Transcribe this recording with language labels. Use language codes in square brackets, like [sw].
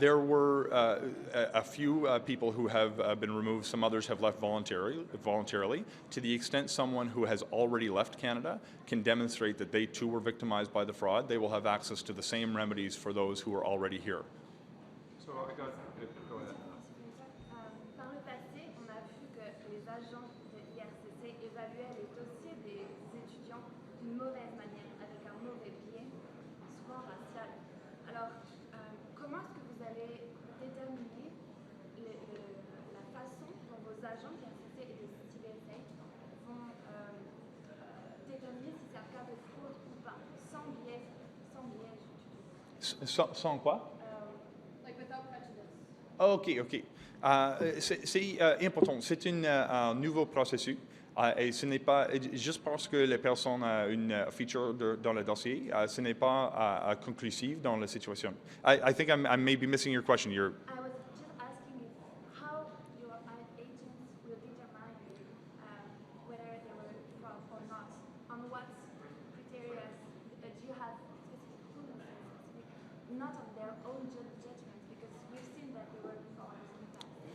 [en] There were a few people who have been removed. Some others have left voluntarily. To the extent someone who has already left Canada can demonstrate that they too were victimized by the fraud, they will have access to the same remedies for those who are already here. So I got, go ahead. [fr] Par le passé, on a vu que les agents de l'IRCC évaluaient les dossiers des étudiants d'une mauvaise manière, avec un mauvais biais, souvent racial. Alors, comment est-ce que vous allez déterminer la façon agents de RCC et de CBSA vont déterminer si c'est un cas de fraude ou pas, sans biais du tout. Sans quoi? [en] Like without prejudice. [fr] OK. C'est important. C'est un nouveau processus. Et ce n'est pas juste parce que les personnes ont une feature dans le dossier, ce n'est pas conclusif dans la situation. [en] I think I may be missing your question. I was just asking you how your agents will determine whether they were fraud or not. On what criteria do you have specific rules, not on their own judgment, because we've seen that they were fraud in the past.